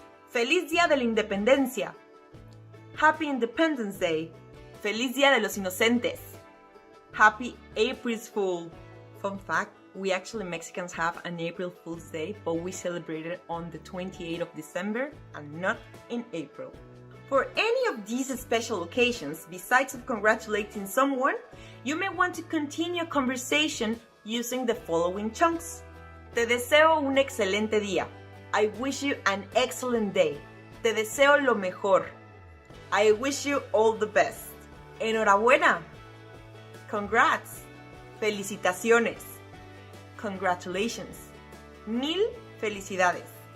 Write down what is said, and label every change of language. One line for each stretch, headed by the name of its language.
Spanish: Feliz Día de la Independencia.
English: Happy Independence Day.
Spanish: Feliz Día de los Inocentes.
English: Happy April's Fool. Fun fact, we actually Mexicans have an April Fool's Day, but we celebrate it on the 28th of December and not in April. For any of these special occasions, besides of congratulating someone, you may want to continue a conversation using the following chunks.
Spanish: Te deseo un excelente día.
English: I wish you an excellent day.
Spanish: Te deseo lo mejor.
English: I wish you all the best.
Spanish: Enhorabuena.
English: Congrats.
Spanish: Felicitaciones.
English: Congratulations.
Spanish: 1000 felicidades.